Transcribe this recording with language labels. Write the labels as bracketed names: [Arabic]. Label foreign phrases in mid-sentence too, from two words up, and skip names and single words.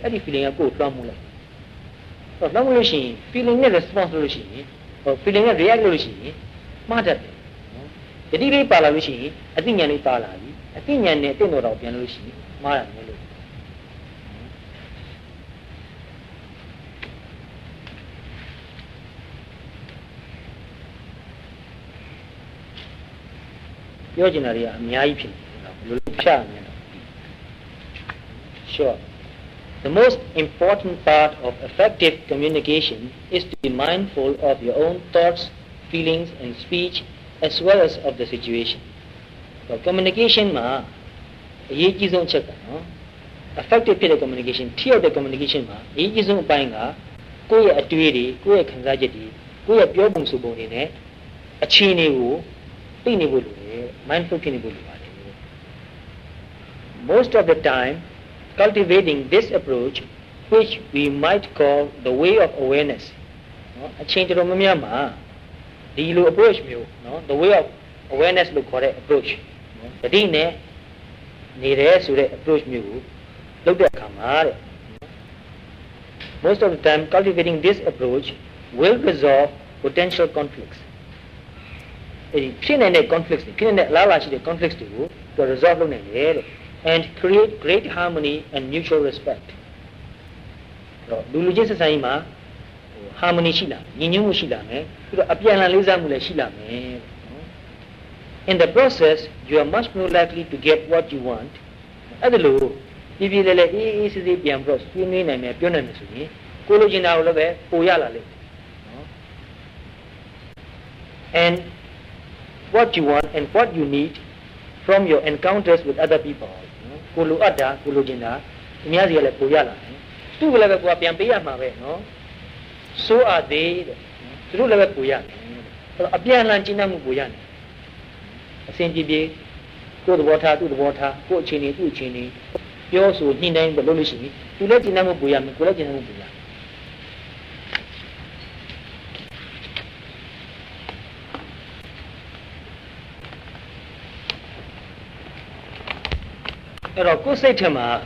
[Burmese] အဲ့ဒီ feeling ကကိုယ်လွှမ်းမိုးလိုက်တော့လွှမ်းမိုးလို့ရှိရင် feeling နဲ့ response လုပ်လို့ရှိရင်feeling နဲ့ react လုပ်လို့ရှိရင်မှားတတ်တယ်နော်ယတိလေးပါလာလို့ရှိရင်အသိဉာဏ်လေးပါလာပြီအသိဉာဏ်နဲ့တင့်တော်တော်ပြန်လို့ရှိရင်မှားတာမျိုးလို့ပြောချင်တာတွေကအများကြီးဖြစ်နေတာဘယ်လိုဖြတ်ရမလဲ Sure. [English] The most important part of effective communication is to be mindful of your own thoughts, feelings and speech as well as of the situation. So communication [Burmese] ma အရေးကြီးဆုံးအချက်ကနော် effective ဖြစ်တဲ့ communication ထိရောက်တဲ့ communication မှာအရေးကြီးဆုံးအပိုင်းကကိုယ့်ရဲ့အတွေ့အကြုံတွေကိုယ့်ရဲ့ခံစားချက်တွေကိုယ့်ရဲ့ပြောပုံဆိုပုံတွေနဲ့အခြေအနေကိုသိနေဖို့လိုတယ် mindful ဖြစ်နေဖို့လိုပါတယ် [English] Most of the time cultivating this approach which we might call the way of awareness [Burmese] နော်အချိန်တော်များများမှာဒီလို approach မျိုးနော် [English] the way of awareness [Burmese] လို့ခေါ်တဲ့ approach နော်တ တိနဲ့နေတယ်ဆိုတဲ့ approach မျိုးကိုလုပ်တဲ့အခါမှာတဲ့ [English] Most of the time cultivating this approach will resolve potential conflicts [Burmese] အဲဒီဖြစ် နေတဲ့ conflicts တွေဖြစ်နေတဲ့အလားအလာရှိတဲ့ conflicts တွေကို resolve လုပ်နိုင်တယ်တဲ့ [English] and create great harmony and mutual respect [Burmese] တော့လူချင်းဆက်ဆံရေးမှာ harmony ရှိလာညီညွတ်မှုရှိလာမယ်ပြီးတော့အပြန်အလှန်လေးစားမှုလည်းရှိလာမယ် [English] In the process you are much more likely to get what you want [Burmese] အဲ့ဒါလို့ပြည်ပြည်လေးအေးစစ်စစ်ပြန်ပြီးတော့ဆွေးနွေးနိုင်မယ်ပြောနိုင်မယ်ဆိုရင်ကိုလိုချင်တာကိုလည်းပဲပိုရလာလိမ့်မယ်နော် [English] And what you want and what you need from your encounters with other people [Burmese] ကိုလိုအပ်တာကိုလိုချင်တာအ များကြီးလည်းပိုရလာတယ်သူ့ကလည်းပဲကိုကပြန်ပေးရမှာပဲနော် [English] So are they [Burmese] သူတို့လည်းပဲပိုရတယ်အဲ့တော့အပြန်အလှန်ကျင့်တတ်မှုပိုရတယ်အစဉ်ပြေပြေကိုယ်သဘောထားသူ့သဘောထားကိုယ်အခြေအနေသူ့အခြေအနေပြောဆိုညှိနှိုင်းပြီးလုပ်လို့ရှိရင်သူလည်းကျင့်တတ်မှုပိုရမယ်ကိုယ်လည်းကျင့်တတ်မှုပိုရအဲ့တော့ကိုယ်စိတ်ထဲမှာ